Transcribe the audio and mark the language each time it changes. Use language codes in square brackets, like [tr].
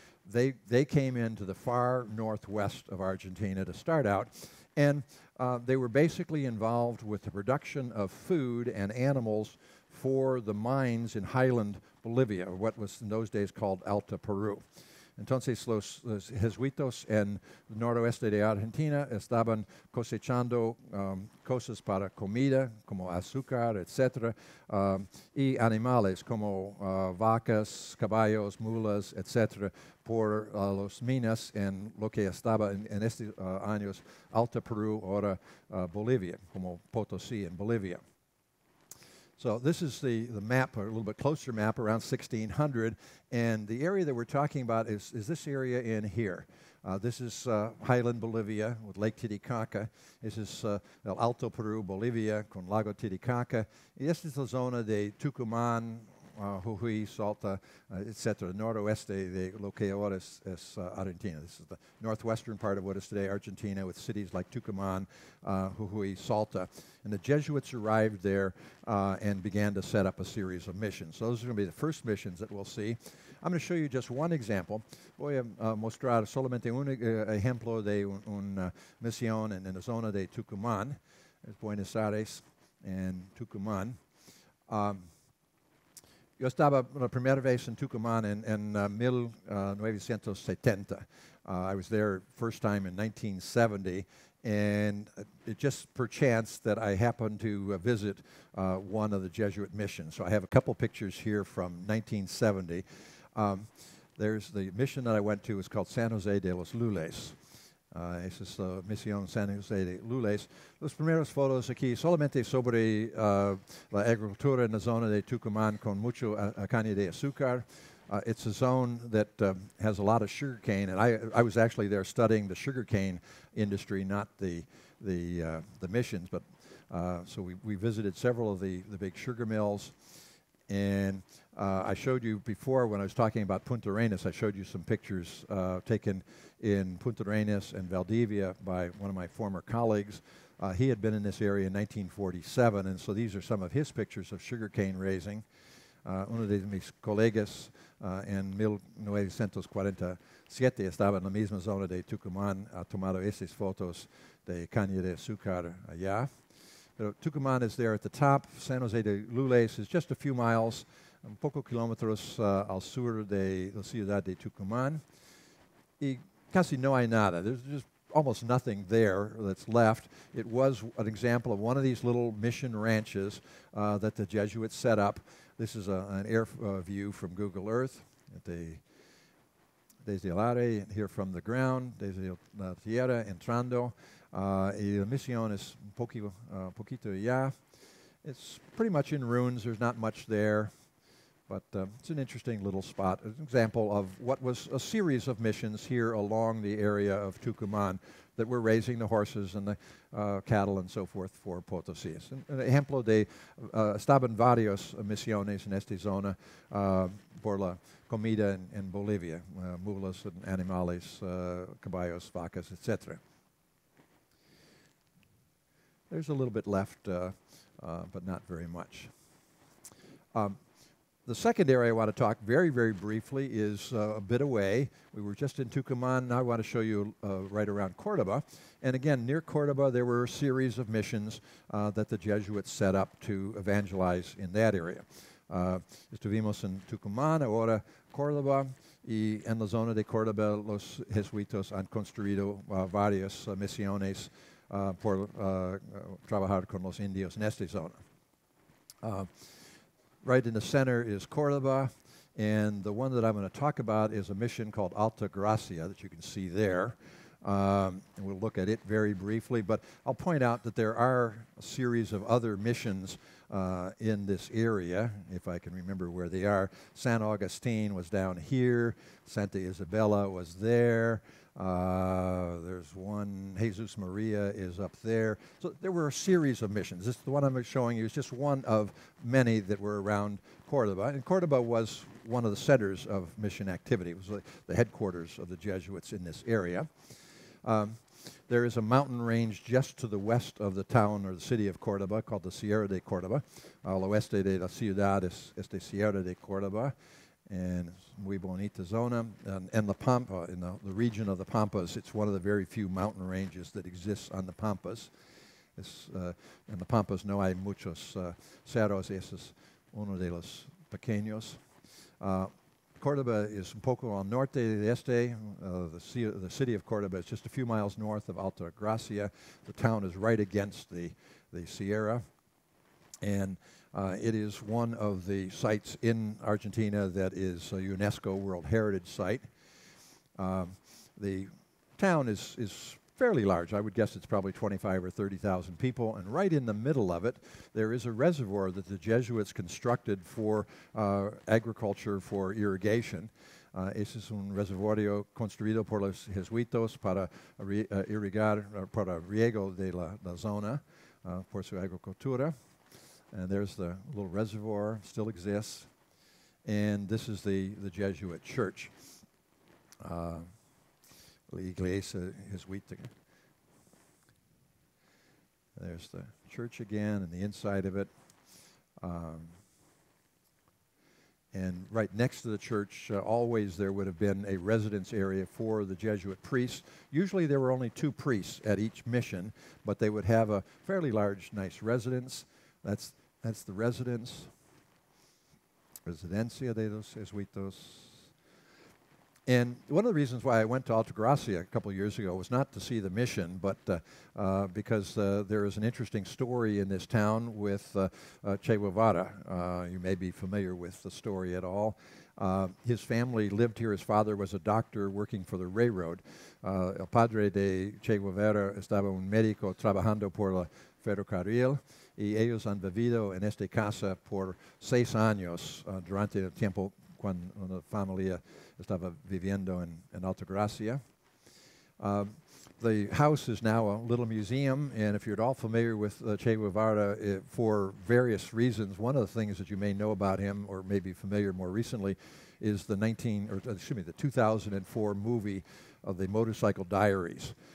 [en] So they came into the far northwest of Argentina to start out, and they were basically involved with the production of food and animals for the mines in highland Bolivia, or what was in those days called Alta Peru. [es] Entonces los jesuitas en el noroeste de Argentina estaban cosechando cosas para comida, como azúcar, etc., y animales como vacas, caballos, mulas, etc., por las minas en lo que estaba en estos años Alta Perú, ahora Bolivia, como Potosí [en] in [es] Bolivia. [en] So this is the map, a little bit closer map, around 1600, and the area that we're talking about is this area in here. This is highland Bolivia with Lake Titicaca. [es] This is el Alto Perú, Bolivia, con Lago Titicaca. Y esta es la zona de Tucumán, Jujuy, Salta, etc., noroeste de lo que ahora es Argentina. [en] This is the northwestern part of what is today Argentina, with cities like Tucumán, Jujuy, Salta. And the Jesuits arrived there and began to set up a series of missions. Those are going to be the first missions that we'll see. I'm going to show you just one example. [es] Voy a mostrar solamente un ejemplo de una misión en la zona de Tucumán, Buenos Aires [en] and [es] Tucumán. Yo estaba la primera vez en Tucumán en 1970. [en] I was there first time in 1970, and it just perchance that I happened to visit one of the Jesuit missions. So I have a couple pictures here from 1970. There's the mission that I went to. It's called San Jose de los Lules. [es] Esa es la misión San Jose de Lules. Los primeros fotos aquí solamente sobre la agricultura en la zona de Tucumán con mucho caña de azúcar. [en] It's a zone that has a lot of sugarcane, and I was actually there studying the sugarcane industry, not the missions. But so we visited several of the big sugar mills, and I showed you before when I was talking about Punta Arenas. I showed you some pictures taken in Punta Arenas and Valdivia by one of my former colleagues. He had been in this area in 1947, and so these are some of his pictures of sugarcane raising. [es] Uno de mis colegas en 1947 estaba en la misma zona de Tucumán, ha tomado estas fotos de caña de azúcar allá. Pero [en] Tucumán is there at the top. [es] San Jose de Lules [en] is just a few miles, [es] un poco kilómetros al sur de la ciudad de Tucumán. Y casi no hay nada. [en] There's just almost nothing there that's left. It was an example of one of these little mission ranches that the Jesuits set up. This is an air view from Google Earth. [es] Desde el aire, [en] here from the ground, [es] desde la tierra, entrando. Y la misión es un poquito allá. [en] It's pretty much in ruins. There's not much there. But it's an interesting little spot, an example of what was a series of missions here along the area of Tucumán that were raising the horses and the cattle and so forth for Potosí. [es] Un ejemplo de, estaban varias misiones en esta zona por la comida en Bolivia, mulas [en] and [es] animales, caballos, vacas, etc. [en] There's a little bit left, but not very much. The second area I want to talk very, very briefly is a bit away. We were just in Tucumán. Now I want to show you right around Cordoba. And again, near Cordoba, there were a series of missions that the Jesuits set up to evangelize in that area. [es] Estuvimos en Tucumán, ahora Córdoba, y en la zona de Córdoba los jesuitas han construido varias misiones por trabajar con los indios en esta zona. [en] Right in the center is Cordoba, and the one that I'm going to talk about is a mission called Alta Gracia that you can see there. And we'll look at it very briefly, but I'll point out that there are a series of other missions in this area, if I can remember where they are. San Agustin was down here. Santa Isabella was there. There's one, Jesus Maria is up there. So there were a series of missions. This, the one I'm showing you, is just one of many that were around Cordoba. And Cordoba was one of the centers of mission activity. It was the headquarters of the Jesuits in this area. There is a mountain range just to the west of the town or the city of Cordoba called the Sierra de Cordoba. [es] Al oeste de la ciudad es este Sierra de Cordoba. [en] And it's [es] muy bonita zona. [en] And La Pampa, in the region of the Pampas, it's one of the very few mountain ranges that exists on the Pampas. [es] En [en] the [es] Pampas no hay muchos cerros, ese es uno de los pequeños. Cordoba [en] is [es] un poco al norte de este. [en] The city of Cordoba is just a few miles north of Alta Gracia. The town is right against the Sierra. And it is one of the sites in Argentina that is a UNESCO World Heritage Site. The town is fairly large. I would guess it's probably 25 or 30,000 people. And right in the middle of it, there is a reservoir that the Jesuits constructed for agriculture, for irrigation. [es] Ese es un reservorio construido por los jesuitos para irrigar, para riego de la zona, por su agricultura. [en] And there's the little reservoir, still exists. And this is the Jesuit church. [es] La Iglesia Jesuita. [en] There's the church again and the inside of it. And right next to the church, always there would have been a residence area for the Jesuit priests. Usually there were only 2 priests at each mission, but they would have a fairly large, nice residence. That's the residence. [es] Residencia de los Jesuitos. [en] And one of the reasons why I went to Altagracia a couple of years ago was not to see the mission, but because there is an interesting story in this town with Che Guevara. You may be familiar with the story at all. His family lived here. His father was a doctor working for the railroad. [es] El padre de Che Guevara estaba un médico trabajando por la ferrocarril, y ellos han vivido en esta casa por 6 años durante el tiempo cuando la familia estaba viviendo en Altagracia. [en] The house is now a little museum, and if you're at all familiar with Che Guevara, for various reasons, one of the things that you may know about him, or may be familiar more recently, is the 2004 movie of the Motorcycle Diaries.